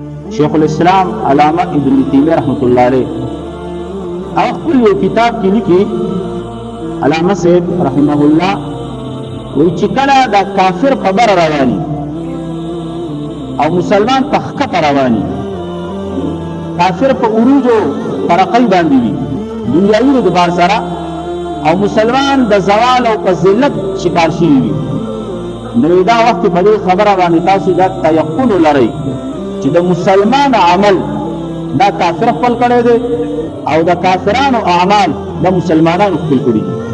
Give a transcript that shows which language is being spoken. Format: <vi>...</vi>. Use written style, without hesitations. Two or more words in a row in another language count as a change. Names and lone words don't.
<ps>شیخ الاسلام علامہ ابن تیمیہ رحمۃ اللہ علیہ خپل یو کتاب کې لیکي علامہ صاحب رحمه الله وایي چې کله دا کافر خبر رواني او مسلمان په حق رواني کافر په عروج او ترقی باندې وي دنیاوي اعتبار سره او مسلمان د زوال او په ذلت شکار شي وي نو دا وخت په دې خبره باندې تاسو دا تيقن لرئ چې د مسلمان عمل دا کافر خپل کړی دی او د کافرانو اعمال د مسلمانانو خپل کړي</ps>